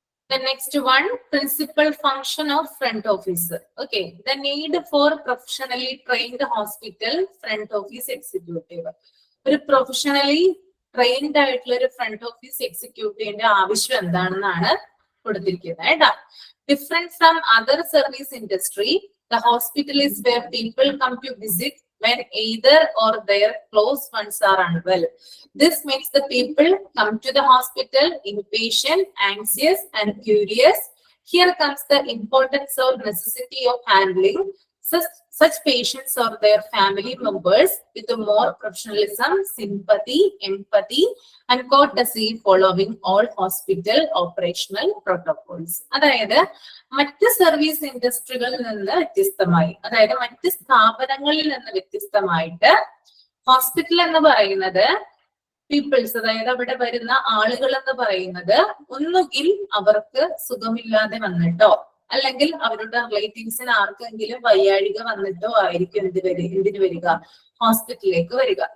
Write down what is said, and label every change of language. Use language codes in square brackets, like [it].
[en] The next one, principal function of front office. Okay, the need for professionally trained hospital front office executive. [ml] ഒരു professionally trained ആയിട്ടുള്ള ഒരു front office എക്സിക്യൂട്ടീവിന്റെ ആവശ്യം എന്താണെന്നാണ് കൊടുത്തിരിക്കുന്നത് കേട്ടോ. [en] Different from other service industry, the hospital is where people come to visit when either or their close ones are unwell. This makes the people come to the hospital impatient, anxious, and curious. Here comes the importance or necessity of handling such patients or their family members with more professionalism, sympathy, empathy, and courtesy following all hospital operational protocols. [ml] അതായത് മറ്റ് service ഇൻഡസ്ട്രികളിൽ നിന്ന് വ്യത്യസ്തമായി, അതായത് മറ്റ് സ്ഥാപനങ്ങളിൽ നിന്ന് വ്യത്യസ്തമായിട്ട് hospital എന്ന് പറയുന്നത് പീപ്പിൾസ്, അതായത് അവിടെ വരുന്ന ആളുകൾ എന്ന് പറയുന്നത് ഒന്നുകിൽ അവർക്ക് സുഖമില്ലാതെ വന്നിട്ടോ അല്ലെങ്കിൽ അവരുടെ റിലേറ്റീവ്സിന് ആർക്കെങ്കിലും വയ്യാഴിക വന്നിട്ടോ ആയിരിക്കും എന്തിനു വരിക, ഹോസ്പിറ്റലിലേക്ക് വരിക.